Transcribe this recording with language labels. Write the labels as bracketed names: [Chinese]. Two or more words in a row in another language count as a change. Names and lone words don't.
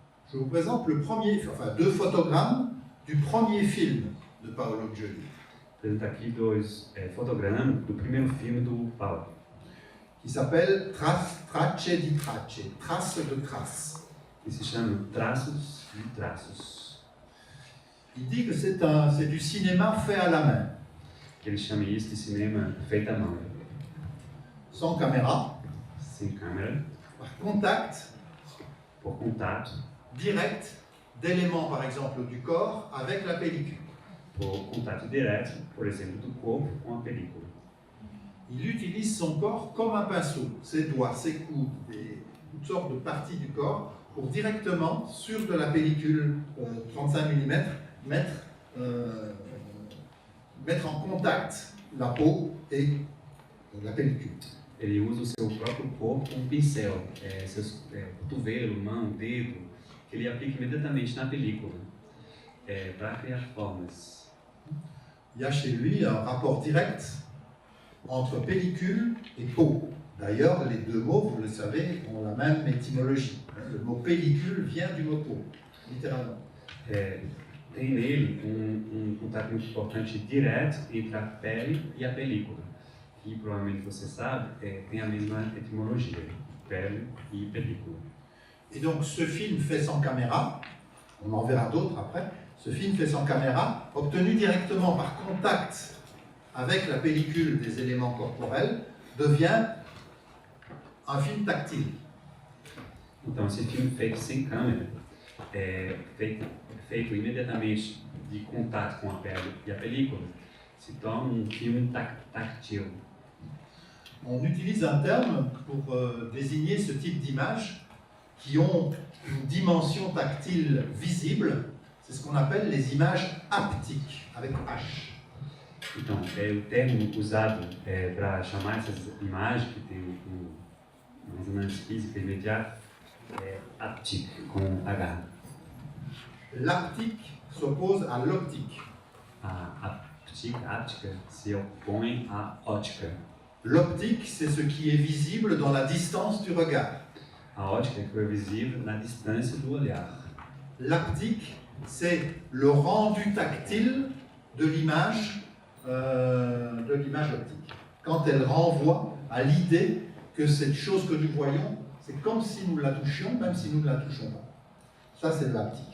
[French] Je vous présente deux photogrammes du premier film de Paolo Gioli, [Portuguese] Apresento aqui dois fotogramas do primeiro filme do Paulo, [French] qui s'appelle Tracce di Tracce, traces de traces. [Portuguese] que se chama Traços de Traços. [French] Il dit que c'est du cinéma fait à la main, [Portuguese] Ele chama isso de cinema feito à mão, [French] sans caméra, [Portuguese] sem câmera, [French] par contact [Portuguese] por contato, [French] direct d'éléments, par exemple, du corps avec la pellicule. [Portuguese] por contato direto, por exemplo, do corpo com a película. [French] Il utilise son corps comme un pinceau, ses doigts, ses coudes, toutes sortes de parties du corps, pour directement, sur de la pellicule 35 mm, mettre en contact la peau et la pellicule. [Portuguese] Ele usa o seu próprio corpo como pincel, seus cotovelo, mão, dedo, que ele aplica imediatamente na película, para criar formas. [French] Il y a chez lui un rapport direct entre pellicule et peau. D'ailleurs, les deux mots, vous le savez, ont la même étymologie. Le mot pellicule vient du mot peau, littéralement. [Portuguese] Tem nele contato muito importante direto entre a pele e a película, que provavelmente você sabe, tem a mesma etimologia, pele e película. [French] Et donc ce film fait sans caméra, on en verra d'autres après, ce film fait sans caméra, obtenu directement par contact avec la pellicule des éléments corporels, devient un film tactile. [Portuguese] Então, esse filme feito sem câmera, feito imediatamente de contato com a pele e a película, se torna filme táctil. [French] On utilise un terme pour désigner ce type d'images qui ont une dimension tactile visible, c'est ce qu'on appelle les images haptiques, avec H. [Portuguese] Então, o termo usado para chamar essas imagens que tem uma ressonância física imediata é haptic, com H. [French] L'haptique s'oppose à l'optique. [Portuguese] A haptica se opõe à ótica. [French] L'optique, c'est ce qui est visible dans la distance du regard. [Portuguese] A ótica que é visível na distância do olhar. [French] L'haptique, c'est le rendu tactile de l'image optique. Quand elle renvoie à l'idée que cette chose que nous voyons, c'est comme si nous la touchions, même si nous ne la touchons pas. Ça, c'est de l'haptique.